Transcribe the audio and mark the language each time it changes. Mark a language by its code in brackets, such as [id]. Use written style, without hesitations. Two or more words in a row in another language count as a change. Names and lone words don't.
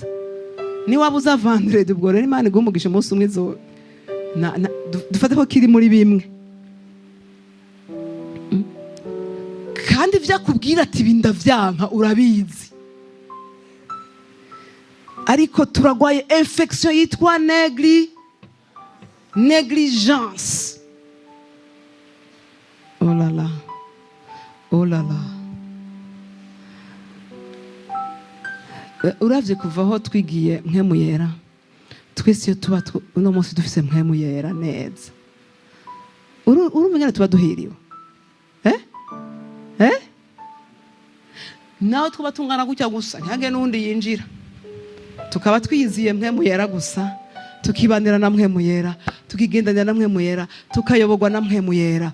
[rn] Ni wabuza vendredi ubwo rero Imana igumugisha umunsi umwe zo dufate ko kiri muri bimwe. kandi vyakubwira ati bindavyanka urabizi, ariko turagwaye infection yitwa negligence. [fr] Oh là là, oh là là. [rn] Uravye kuva aho twigiye Mpwemu Yera, twese iyo tuba uno munsi dufise Mpwemu Yera neza, urumenya tuba duhiriwe naho twaba tungana gutya gusa ntihage n'undi yinjira, tukaba twiyiziye Mpwemu Yera gusa, tukibanira na Mpwemu Yera, tukigendanira na Mpwemu Yera, tukayoborwa na Mpwemu Yera.